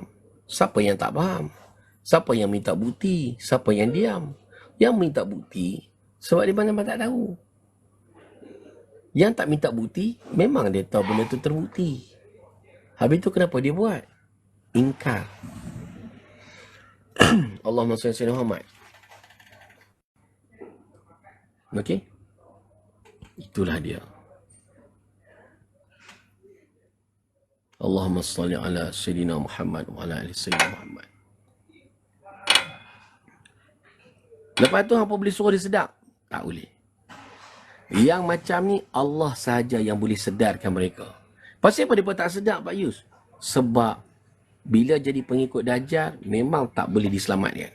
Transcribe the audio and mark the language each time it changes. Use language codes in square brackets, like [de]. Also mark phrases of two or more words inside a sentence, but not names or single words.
[ms] Siapa yang tak faham? Siapa yang minta bukti? Siapa yang diam? Yang minta bukti, sebab dia memang tak tahu. Yang tak minta bukti, memang dia tahu benda tu terbukti. Habis tu kenapa dia buat? Ingkar. [ar] اللهم صل على محمد. [ms] Okey? Itulah dia. [ar] اللهم صل على سيدنا محمد وعلى آل سيدنا محمد. [ms] Lepas tu apa boleh suruh dia sedar? Tak boleh. Yang macam ni Allah sahaja yang boleh sedarkan mereka. Pasal apa mereka tak sedar Pak Yus? Sebab bila jadi pengikut Dajjal memang tak boleh diselamatkan.